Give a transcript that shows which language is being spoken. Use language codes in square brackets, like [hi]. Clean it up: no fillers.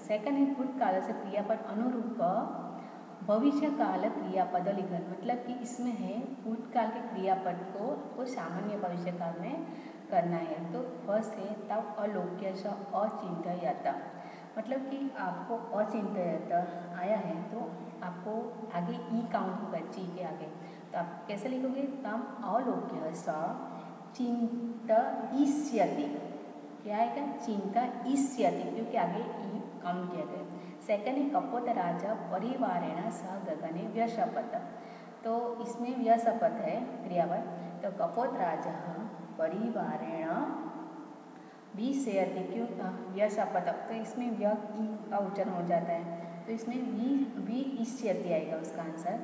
[hi] Second है भूतकाल से क्रियापद अनुरूप भविष्य काल क्रियापद लिखन, मतलब कि इसमें है भूतकाल के क्रियापद को सामान्य भविष्य काल में करना है। तो फर्स्ट है [sa] तब अलोक्य स अचिंत्यत, [hi] मतलब कि आपको अचिंत्यत आया है तो आपको आगे ई काउंट होगा ची के आगे, तो आप कैसे लिखोगे? [sa] तम अलोक्य स चिंतयिष्यति। [hi] क्या आएगा? चिंतयिष्यति, क्योंकि आगे ई काउंट किया गया। सेकंड है [sa] कपोतराज परिवारेण स गगने व्यशपथ। [hi] तो इसमें व्यशपथ है क्रियापद, तो कपोतराज परिवारेण विषयति, क्यों व्यशपथ, तो इसमें व्य ई का उच्चारण हो जाता है तो इसमें वि इष्यति आएगा उसका आंसर।